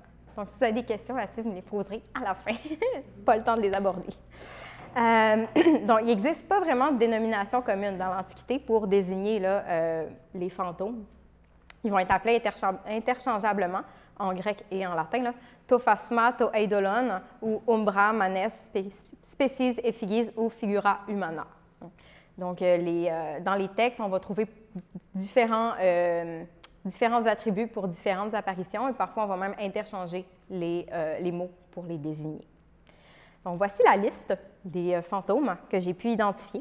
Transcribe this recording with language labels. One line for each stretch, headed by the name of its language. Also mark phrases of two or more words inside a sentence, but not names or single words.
French: Donc, si vous avez des questions là-dessus, vous me les poserez à la fin. Pas le temps de les aborder. Donc, il n'existe pas vraiment de dénomination commune dans l'Antiquité pour désigner les fantômes. Ils vont être appelés interchangeablement en grec et en latin,
Greek: τὸ φάσμα, τὸ εἴδωλον,
French: ou
Latin: umbra, manes, species, effigies
French: ou
Latin: figura humana.
French: Donc, dans les textes, on va trouver différents attributs pour différentes apparitions et parfois, on va même interchanger les mots pour les désigner. Donc, voici la liste des fantômes que j'ai pu identifier.